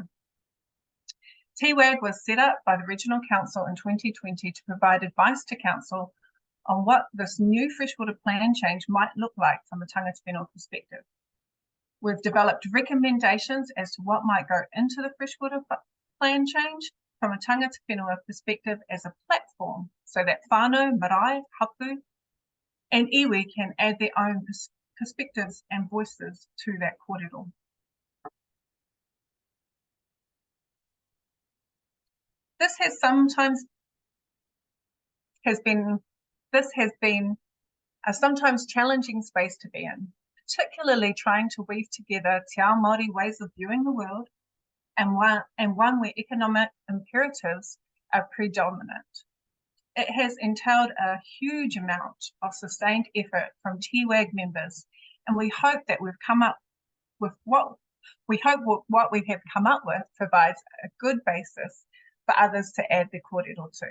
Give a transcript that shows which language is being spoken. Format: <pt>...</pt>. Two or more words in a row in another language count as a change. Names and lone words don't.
<en>TWAG was set up by the Regional Council in 2020 to provide advice to Council on what this new freshwater plan change might look like from a</en> <mi>Tāngata Whenua</mi> <en>perspective. We've developed recommendations as to what might go into the freshwater plan change from a</en> <mi>Tāngata Whenua</mi> <en>perspective as a platform, so that whānau, marae, hapu, and iwi can add their own perspectives and voices to that kōrero. This has been a sometimes challenging space to be in, particularly trying to weave together</en> <mi>te ao Māori</mi> <en>ways of viewing the world and one where economic imperatives are predominant. It has entailed a huge amount of sustained effort from TWAG members, and we hope that we've come up with what we have come up with provides a good basis for others to add their kōrero to.</en>